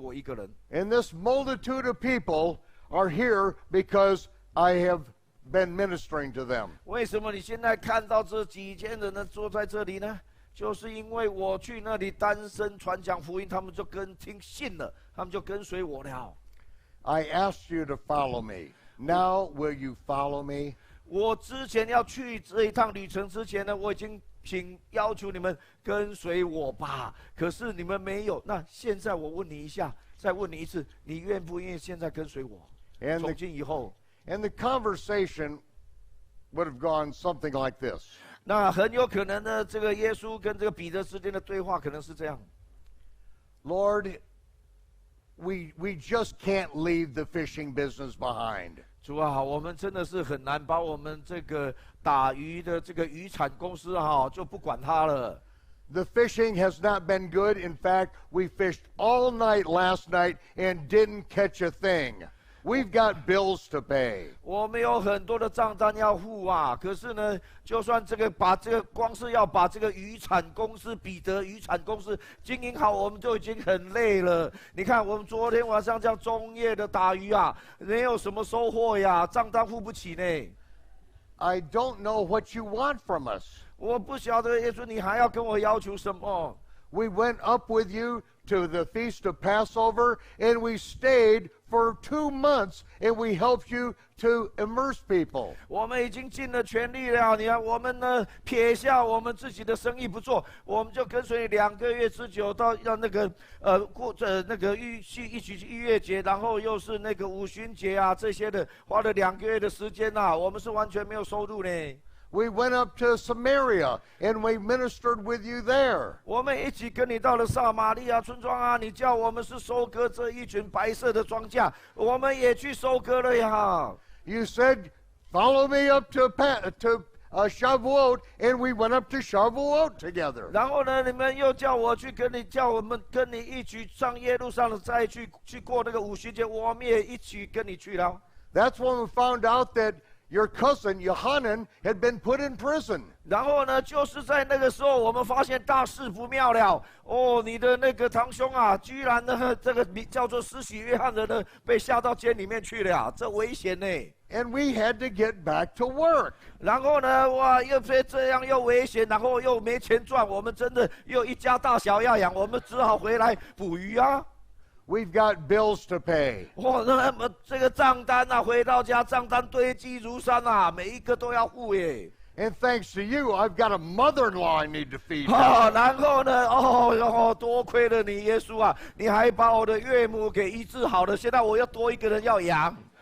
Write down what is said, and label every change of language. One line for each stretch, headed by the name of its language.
Chinese: 我一个人。
English: And this multitude of people are here because I have been ministering to them.
Chinese: 为什么你现在看到这几千人呢坐在这里呢？就是因为我去那里单身传讲福音，他们就信了，他们就跟随我了。
English: I asked you to follow me. Now will you follow me?
Chinese: 我之前要去这一趟旅程之前呢，我已经要求你们跟随我吧，可是你们没有。那现在我问你一下，再问你一次，你愿不愿意现在跟随我？从今以后。
English: And the conversation would have gone something like this.
Chinese: 那很有可能呢，这个耶稣跟这个彼得之间的对话可能是这样
English: Lord, we just can't leave the fishing business behind.
Chinese: 主啊，我们真的是很难把我们这个打鱼的这个渔产公司就不管它了。
English: The fishing has not been good. In fact, we fished all night last night and didn't catch a thing. We've got bills to pay.
Chinese: 我们有很多的账单要付啊，可是呢，就算光是要把这个渔产公司彼得渔产公司经营好，我们就已经很累了。你看，我们昨天晚上这样中夜的打鱼啊，没有什么收获呀，账单付不起呢。
English: I don't know what you want from us.
Chinese: 我不晓得耶稣，你还要跟我要求什么？
English: We went up with you to the feast of Passover, and we stayed for 2 months, and we helped you to immerse people.
Chinese: 我们已经尽了全力了，你看我们呢，撇下我们自己的生意不做，我们就跟随你2个月之久，到要那个过那个一起去逾越节，然后又是那个五旬节啊这些的，花了2个月的时间啊，我们是完全没有收入呢。
English: We went up to Samaria, and we ministered with you there.
Chinese: 我们一起跟你到了撒玛利亚村庄啊，你叫我们是收割这一群白色的庄稼，我们也去收割了呀。
English: You said, "Follow me up to Shavuot," and we went up to Shavuot together.
Chinese: 然后呢，你们又叫我们跟你一起上耶路撒冷，再去过那个五旬节，我们也一起跟你去了。
English: That's when we found out that your cousin Yohanan had been put in prison.
Chinese: 然后呢，就是在那个时候，我们发现大事不妙了。哦，你的那个堂兄啊，居然呢，这个叫做施洗约翰的呢，被下到监里面去了，这危险呢。
English: And we had to get back to work.
Chinese: 然后呢，哇，又这样又危险，然后又没钱赚，我们真的又一家大小要养，我们只好回来捕鱼啊。
English: We've got bills to pay.
Chinese: 哇，那么这个账单啊，回到家账单堆积如山啊，每一个都要付耶。
English: And thanks to you, I've got a mother-in-law I need to feed.
Chinese: 然后呢，多亏了你，耶稣啊，你还把我的岳母给医治好了，现在我又多一个人要养。